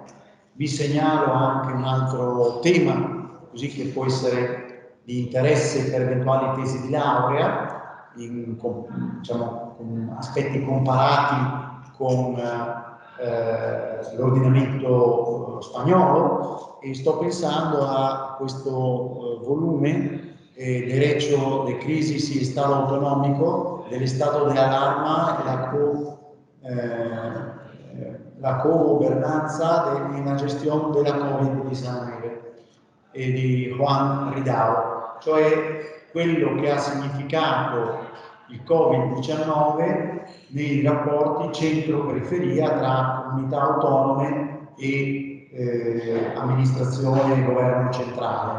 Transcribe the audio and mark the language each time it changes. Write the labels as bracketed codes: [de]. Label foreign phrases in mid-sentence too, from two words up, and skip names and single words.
[it] Vi segnalo anche un altro tema, così che può essere di interesse per eventuali tesi di laurea, diciamo, con aspetti comparati con l'ordinamento spagnolo, e sto pensando a questo volume Derecho de Crisis y Estado Autonómico, dell'Estato de Alarma e la co-governanza e la gestione della Covid-19 di Juan Ridao, cioè quello che ha significato il Covid-19 nei rapporti centro-periferia tra comunità autonome e amministrazione e governo centrale.